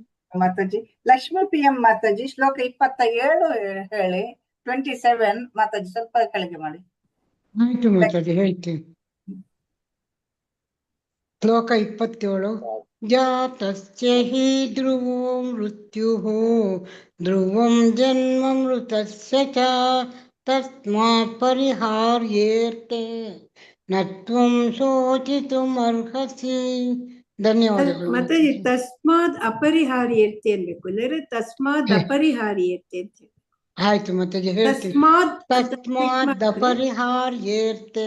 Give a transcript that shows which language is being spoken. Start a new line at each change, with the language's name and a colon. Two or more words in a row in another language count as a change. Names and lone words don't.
Kannada: ಮಾತಾಜಿ. ಲಕ್ಷ್ಮೀ PM ಮಾತಾಜಿ ಶ್ಲೋಕ 27 ಹೇಳಿ. 27 ಮಾತಾಜಿ ಸ್ವಲ್ಪ ಕೆಳಗೆ ಮಾಡಿ. ಆಯ್ತು ಮಾತಾಜಿ ಹೇಳ್ತೀನಿ. ಶ್ಲೋಕ 27.
Sanskrit: ಜಾತಸ್ಯ ಹಿ ಧ್ರುವೋ ಮೃತ್ಯುಃ ಧ್ರುವಂ ಜನ್ಮ ಮೃತಸ್ಯ ಚ ತಸ್ಮಾತ್ ಪರಿಹಾರ್ಯೇರ್ಥೇ ನತ್ವಂ ಶೋಚಿತುಮರ್ಹಸಿ.
Kannada: ಧನ್ಯವಾದಗಳು ಮಾತಾಜಿ.
Sanskrit: ತಸ್ಮಾದ್ ಅಪರಿಹಾರ್ಯತೆ
Kannada: ಅನ್ಬೇಕು, ಇಲ್ಲದ್ರೆ
Sanskrit: ತಸ್ಮಾದ್ ಅಪರಿಹಾರ್ಯತೆ
Kannada: ಅಂತ. ಆಯ್ತು ಮಾತಾಜಿ ಹೇಳ್ತೀನಿ.
Sanskrit: ತಸ್ಮಾದ್ ಅಪರಿಹಾರ್ಯೇರ್ಥೇ.